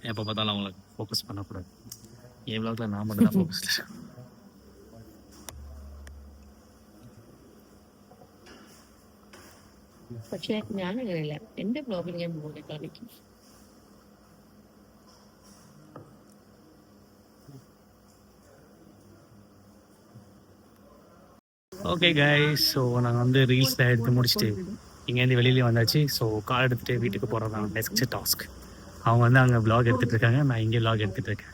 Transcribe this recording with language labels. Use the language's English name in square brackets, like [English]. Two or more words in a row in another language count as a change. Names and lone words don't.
[Tamil] எப்போ பார்த்தாலும் அவங்கள ஃபோக்கஸ் பண்ணக்கூடாது. என் விலாகில் நான் மட்டும் தான் ஃபோக்கஸ். [Malayalam] പക്ഷെ ഞാനങ്ങനെയല്ല, എന്റെ ബ്ലോഗിൽ ഞാൻ പോലെ കാണിക്കും. [English] okay guys, [Tamil] ஸோ நாங்கள் வந்து ரீல்ஸில் எடுத்து முடிச்சுட்டு இங்கேருந்து வெளியிலே வந்தாச்சு. ஸோ கார் எடுத்துகிட்டு வீட்டுக்கு போகிறது தான் [English] next task. [Tamil] அவங்க வந்து அங்கே விலாக் எடுத்துகிட்டு இருக்காங்க, நான் இங்கே விலாக் எடுத்துகிட்டு இருக்கேன்.